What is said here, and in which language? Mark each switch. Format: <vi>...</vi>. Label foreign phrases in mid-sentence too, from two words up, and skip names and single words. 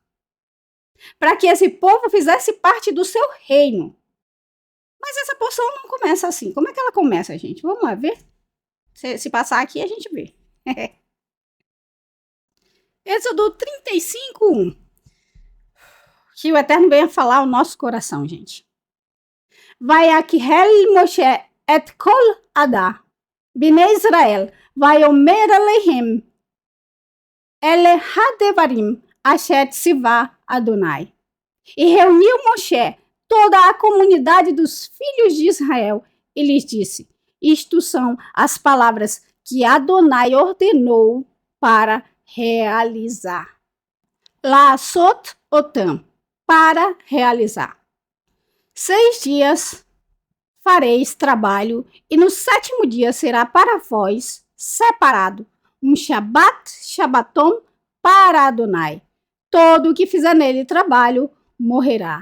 <pt>Para que esse povo fizesse parte do seu reino. Mas essa porção não começa assim. Como é que ela começa, gente? Vamos lá ver? Se passar aqui, a gente vê. Êxodo 35, 1. Que o Eterno venha falar ao nosso coração, gente.</pt> <he>ויקהל משה את כל עדת בני ישראל ויאמר אלהם אלה הדברים אשר צוה אדני.</he> <pt>E reuniu Moshe toda a comunidade dos filhos de Israel e lhes disse: isto são as palavras que Adonai ordenou para realizar.</pt> <he>לעשות אותם,</he> <pt>para realizar. 6 dias fareis trabalho, e no 7º dia será para vós separado um Shabbaton para Adonai. Todo o que fizer nele trabalho morrerá.</pt>